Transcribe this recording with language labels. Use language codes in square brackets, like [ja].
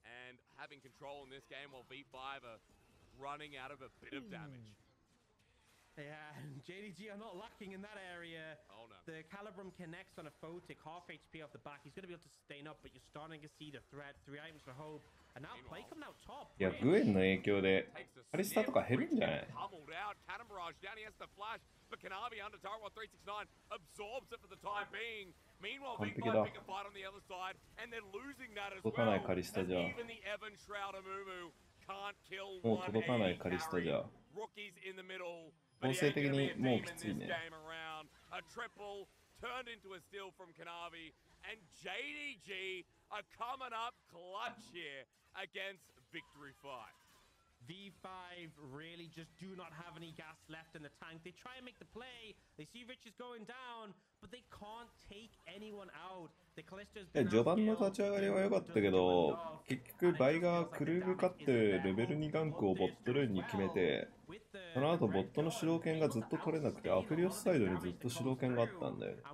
[en] And having control in this game while V5 are running out of a bit of damage. Yeah, and JDG are not lacking in that area. Oh no. The Calibrum connects on a Photic, half HP off the back. He's going to be able to sustain up, but you're starting to see the threat. 3 items for Hope. And now play coming out top. [ja] いや、グエンの影響でカリスタとか減るんじゃない？ [en] Pummeled out, Cannon Barrage down, he has to flash, but Kanavi under turret while 369 absorbs it for the time being. Meanwhile, V5 pick a fight on the other side, and they're losing that as well. [ja] 届かないカリスタじゃ。 [en] Even the Evan Shroud Amumu can't kill [ja] もう [en] one [ja] 届かないカリスタじゃ。 [en] Rookies in the middle. [ja] 構成的にもうきついね。 [en] A triple turned into a steal from Kanavi, and JDG are coming up clutch here against Victory 5. V5 really just do not have any gas left in the tank. They try and make the play. They see Rich is going down, but they can't take anyone out. The Callisto's been [ja] 序盤の立ち上がりは良かったけど、結局バイがクルーブ勝ってレベル2ガンクをボットレーンに決めて、その後ボットの主導権がずっと取れなくて、アフリオスサイドにずっと主導権があったんだよね。